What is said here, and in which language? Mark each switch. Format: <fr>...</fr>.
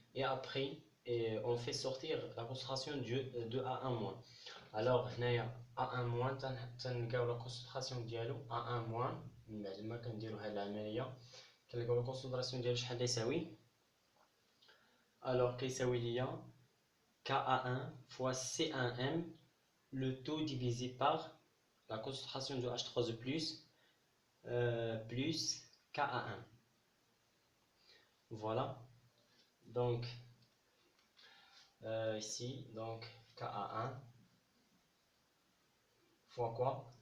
<fr>Et après on fait sortir la concentration de A1 moins. Alors</fr> <ar>هنايا A1 moins تنلقاو</ar> <fr>la concentration</fr> <ar>ديالو A1 moins من بعد ما كنديرو هاد العملية كنلقاو la concentration ديالو شحال يساوي.</ar> <fr>alors</fr> <ar>كيساوي ليا</ar> <fr>Ka1 fois C1M le taux divisé par la concentration de H3 plus plus Ka1. Voilà. Donc ici donc Ka1 fois quoi?</fr>